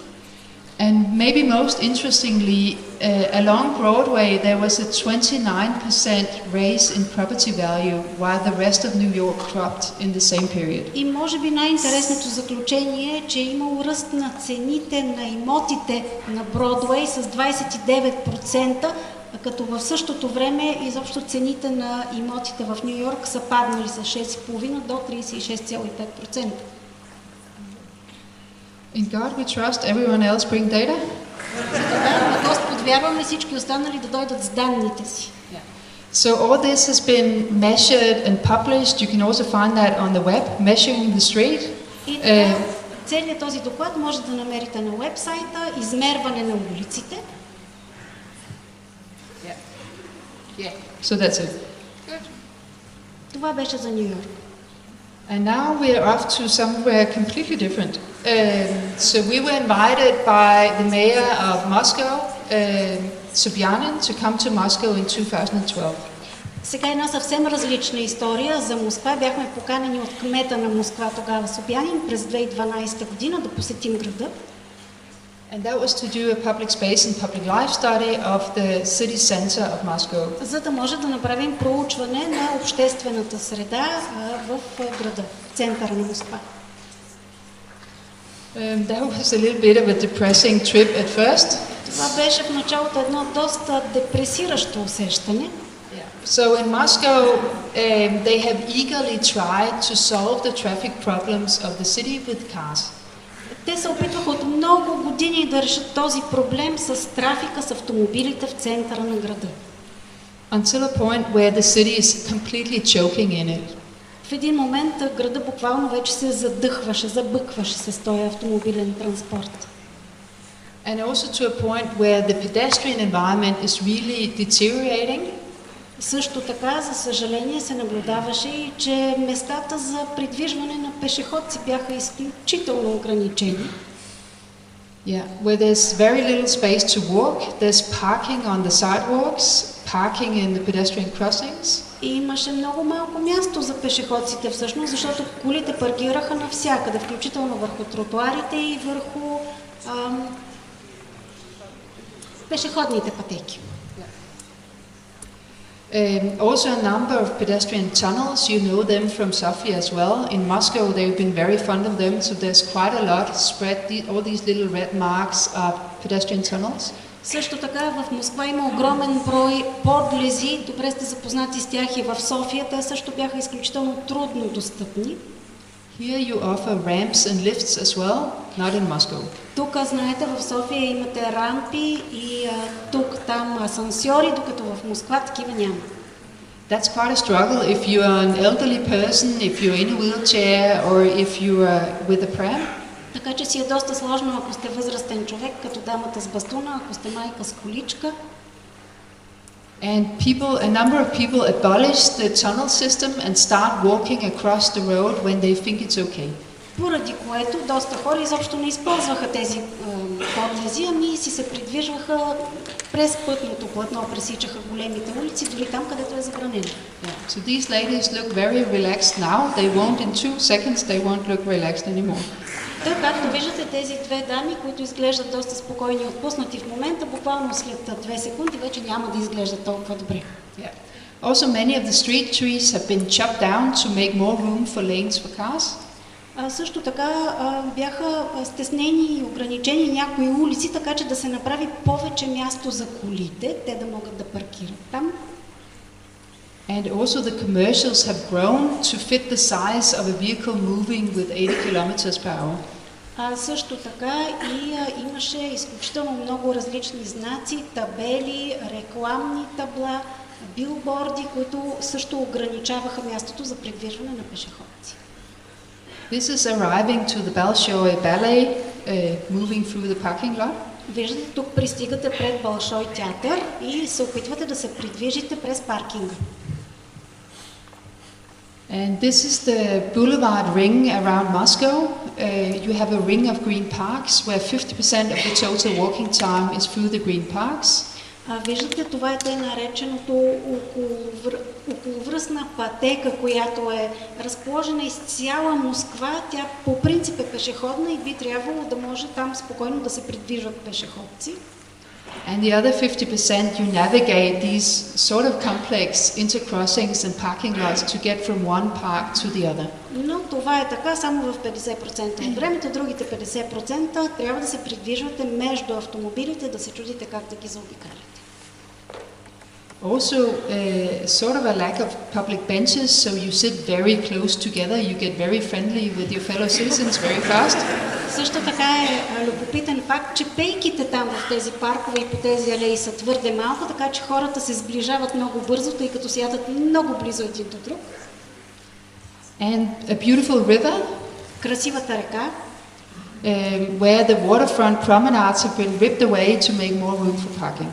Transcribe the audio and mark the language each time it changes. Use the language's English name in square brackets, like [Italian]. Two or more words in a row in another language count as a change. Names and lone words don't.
[English] And maybe most interestingly, along Broadway there was a 29% raise in property value, while the rest of New York dropped in the same period. [Bulgarian] И може би най-интересното заключение е, че е имало ръст на цените на имотите на Бродуей с 29%, като в същото време изобщо цените на имотите в Ню Йорк са паднали с 6,5% до 36,5%. [English] In God we trust, everyone else bring data. [Bulgarian] На Господ вярваме всички останали да дойдат с данните си. [English] So all this has been measured and published. You can also find that on the web, Measuring the Street. [Bulgarian] И така, целият този доклад може да намерите на уебсайта, измерване на улиците. [English] So that's it. [Bulgarian] Това беше за Ню Йорк. [English] And now we are off to somewhere completely different. So we were invited by the mayor of Moscow, Sobyanin, to come to Moscow in 2012. [Bulgarian] Сега една съвсем различна история за Москва. Бяхме поканени от кмета на Москва тогава Собянин през 2012 година да посетим града. [English] And that was to do a public space and public life study of the city center of Moscow. [Bulgarian] За да може да направим проучване на обществената среда в града, в центъра на Москва. [English] That was a little bit of a depressing trip at first. [Bulgarian] Това беше в началото едно доста депресиращо усещане. [English] So in Moscow, they have eagerly tried to solve the traffic problems of the city with cars. [Bulgarian] Те се опитваха от много години да решат този проблем с трафика с автомобилите в центъра на града. [English] Until a point where the city is completely choking in it. [Bulgarian] В един момент града буквално вече се задъхваше, забъкваше се с този автомобилен транспорт. [English] And also to a point where the pedestrian environment is really deteriorating. [Bulgarian] Също така, за съжаление, се наблюдаваше и че местата за придвижване на пешеходци бяха изключително ограничени. [English] Yeah, where there's very little space to walk, there's parking on the sidewalks, parking in the pedestrian crossings. [Bulgarian] И имаше много малко място за пешеходците всъщност, защото колите паркираха навсякъде, включително върху тротуарите и върху пешеходните пътеки. [English] Also a number of pedestrian tunnels, you know them from Sofia as well. In Moscow they've been very fond of them, so there's quite a lot spread, all these little red marks are pedestrian tunnels. [Bulgarian] Също така в Москва има огромен брой подлези, добре сте запознати с тях и в София, те също бяха изключително трудно достъпни. [English] Here you offer ramps and lifts as well, not in Moscow. [Bulgarian] Тук, знаете, в София имате рампи и тук, там асансьори, докато в Москва такива няма. [English] That's quite a struggle if you are an elderly person, if you're in a wheelchair or if you are with a pram. [Bulgarian] Така че си е доста сложно, ако сте възрастен човек, като дамата с бастуна, ако сте майка с количка. [English] And a number of people abolish the tunnel system and start walking across the road when they think it's okay. [Bulgarian] Поради което доста хора изобщо не използваха тези подлези, ами си се придвижваха през пътното платно, пресичаха големите улици, дори там, където е забранено. [English] Yeah. So these ladies look very relaxed now. They won't in 2 seconds. They won't look relaxed anymore. [Bulgarian] Така, както виждате, тези две дами, които изглеждат доста спокойни и отпуснати в момента, буквално след 2 секунди вече няма да изглеждат толкова добре. [English] Yeah. Also, many of the street trees have been chopped down to make more room for lanes for cars. [Bulgarian] Също така бяха стеснени и ограничени някои улици, така че да се направи повече място за колите, те да могат да паркират там. [English] And also the commercials have grown to fit the size of a vehicle moving with 80 km per hour. [Bulgarian] Също така и имаше изключително много различни знаци, табели, рекламни табла, билборди, които също ограничаваха мястото за придвижване на пешеходци. [English] This is arriving to the Bolshoi Ballet, moving through the parking lot. [Bulgarian] Виждате, тук пристигате пред Болшой театър и се опитвате да се придвижите през паркинга. [English] And this is the boulevard ring around Moscow. You have a ring of green parks where 50% of the total walking time is through the green parks. [Bulgarian] Виждате, това е тъй нареченото околовръстна пътека, която е разположена из цяла Москва. Тя по принцип е пешеходна и би трябвало да може там спокойно да се придвижват пешеходци. [English] And the other 50% you navigate these sort of complex intercrossings and parking lots to get from one park to the other. [Bulgarian] Но това е така само в 50% от времето, другите 50% трябва да се придвижвате между автомобилите, да се чудите как да ги заобикаляте. [English] Also, sort of a lack of public benches, so you sit very close together, you get very friendly with your fellow citizens very fast. [Bulgarian] Също така е любопитен факт, че пейките там в тези паркове и по тези алеи са твърде малко, така че хората се сближават много бързо, тъй като сядат много близо един до друг. [English] And a beautiful river. [Bulgarian] Красивата река. [English] Where the waterfront promenades have been ripped away to make more room for parking.